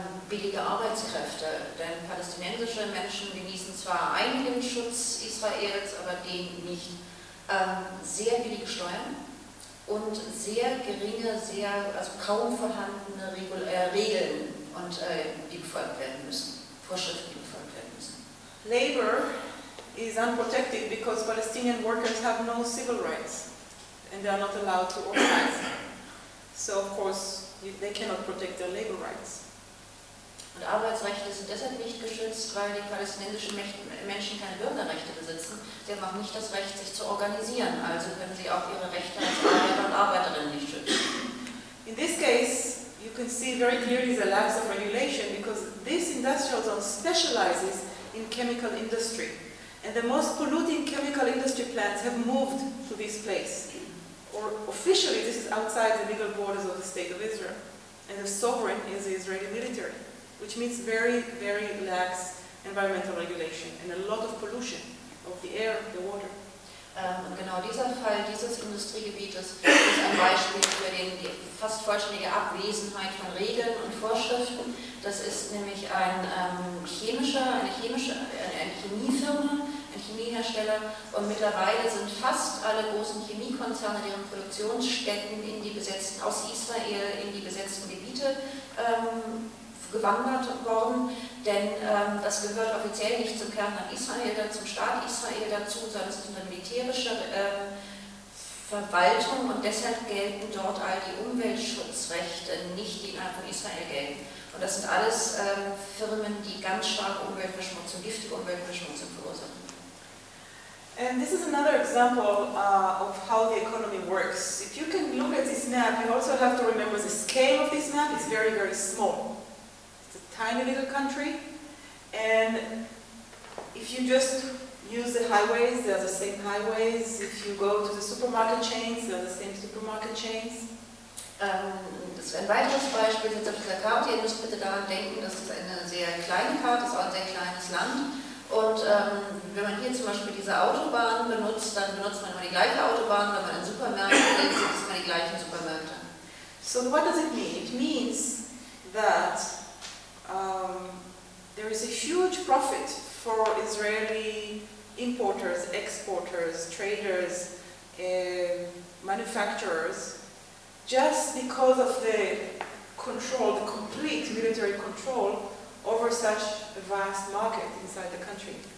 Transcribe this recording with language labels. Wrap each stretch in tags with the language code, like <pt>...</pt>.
<de>Billige Arbeitskräfte, denn palästinensische Menschen genießen zwar einen Schutz Israels, aber den nicht. Sehr billige Steuern und sehr geringe, also kaum vorhandene Regeln, und, die befolgt werden müssen, Vorschriften, die befolgt werden müssen.</de> <en>Labor is unprotected because Palestinian workers have no civil rights and they are not allowed to organize. So of course they cannot protect their labor rights. Und Arbeitsrechte sind deshalb nicht geschützt, weil die palästinensischen Menschen keine Bürgerrechte besitzen. Sie haben auch nicht das Recht, sich zu organisieren. Also können sie auch ihre Rechte als Arbeiter und Arbeiterinnen nicht schützen. In this case, you can see very clearly the lack of regulation because this industrial zone specializes in chemical industry. And the most polluting chemical industry plants have moved to this place. Or officially, this is outside the legal borders of the State of Israel. And the sovereign is the Israeli military, which means very, very lax environmental regulation and a lot of pollution of the air, the water.</en> <de>Und genau dieser Fall, dieses Industriegebietes, ist ein Beispiel für die fast vollständige Abwesenheit von Regeln und Vorschriften. Das ist nämlich ein Chemiehersteller. Und mittlerweile sind fast alle großen Chemiekonzerne, deren Produktionsstätten in die besetzten, aus Israel in die besetzten Gebiete gewandert worden, denn das gehört offiziell nicht zum Kernland Israel, zum Staat Israel dazu, sondern es ist eine militärische Verwaltung und deshalb gelten dort all die Umweltschutzrechte nicht, die innerhalb von Israel gelten. Und das sind alles Firmen, die ganz starke Umweltverschmutzung, giftige Umweltverschmutzung verursachen.</de> <en>And this is another example of how the economy works. If you can look at this map, you also have to remember the scale of this map is very, very small. Tiny little country, and if you just use the highways, they are the same highways. If you go to the supermarket chains, they are the same supermarket chains.</en> <de>Das ist ein weiteres Beispiel jetzt auf dieser Karte. Ihr müsst bitte daran denken, dass es eine sehr kleine Karte ist, auch ein sehr kleines Land. Und wenn man hier zum Beispiel diese Autobahn benutzt, dann benutzt man immer die gleiche Autobahn. Wenn man in Supermärkte geht, sind es immer die gleichen Supermärkte.</de> <en>So what does it mean? It means that there is a huge profit for Israeli importers, exporters, traders, manufacturers, just because of the control, the complete military control over such a vast market inside the country.</en>